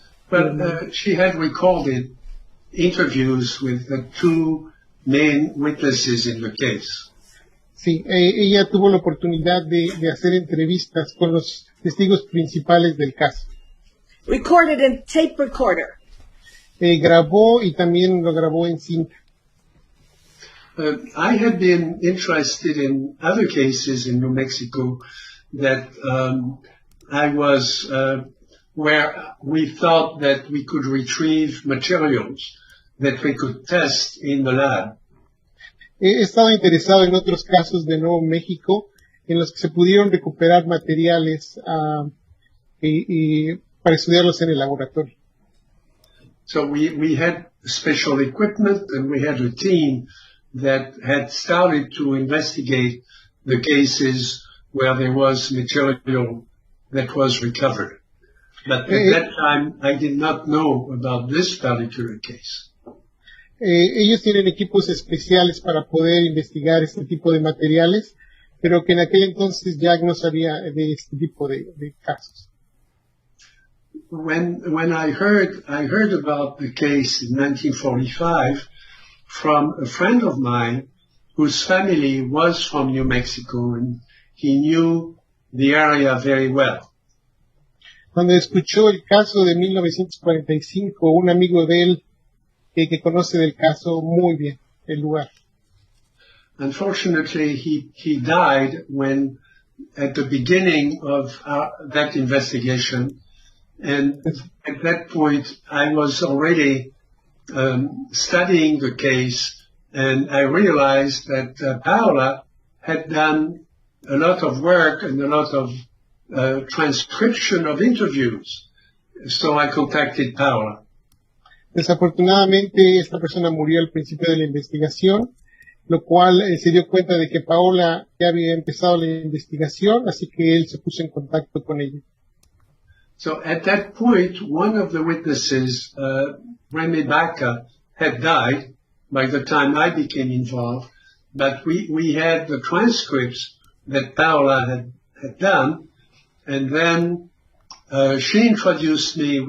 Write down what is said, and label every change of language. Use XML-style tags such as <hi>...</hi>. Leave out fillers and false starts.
<en>But she had recorded interviews with the 2 main witnesses in the case.</en> <es>Sí, ella tuvo la oportunidad de hacer entrevistas con los testigos principales del caso.</es> <en>Recorded in tape recorder.</en> <es>Grabó y también lo grabó en cinta.</es> <en>I had been interested in other cases in New Mexico that I was where we thought that we could retrieve materials that we could test in the lab.</en> <es>He estado interesado en otros casos de Nuevo México en los que se pudieron recuperar materiales y para estudiarlos en el laboratorio.</es> <en>So we had special equipment and we had a team that had started to investigate the cases where there was material that was recovered. But at that time, I did not know about this particular case.</en> <es>Ellos tienen equipos especiales para poder investigar este tipo de materiales, pero que en aquel entonces Jack no sabía de este tipo de casos.</es> <en>When I heard about the case in 1945 from a friend of mine whose family was from New Mexico and he knew the area very well.</en> <es>Cuando escuchó el caso de 1945, un amigo de él que conoce del caso muy bien, el lugar.</es> <en>Unfortunately, he died when, at the beginning of that investigation, and at that point, I was already studying the case, and I realized that Paola had done a lot of work and a lot of transcription of interviews. So I contacted Paola.</en> <es>Desafortunadamente, esta persona murió al principio de la investigación, lo cual se dio cuenta de que Paola ya había empezado la investigación, así que él se puso en contacto con ella.</es> <en>So at that point, one of the witnesses, Remy Baca, had died by the time I became involved, but we had the transcripts that Paola had done, and then she introduced me.</en>